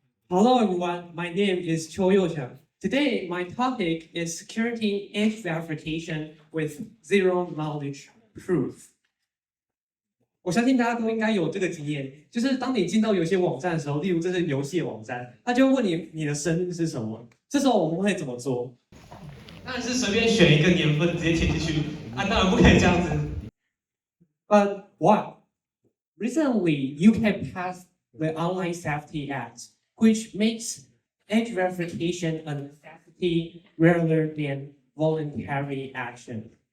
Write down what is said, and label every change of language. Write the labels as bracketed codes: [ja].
[en] Hello everyone, my name is Qiu Youcheng. Today, my topic is security edge verification with zero knowledge proof. [zh] 我相信大家都应该有这个经验，就是当你进到有些网站的时候，例如这是游戏网站，他就会问你的生日是什么，这时候我们会怎么做？当然是随便选一个年份直接填进去啊，当然不可以这样子。 [en] But why? Recently, UK passed the Online Safety Act, which makes edge verification a necessity rather than voluntary action.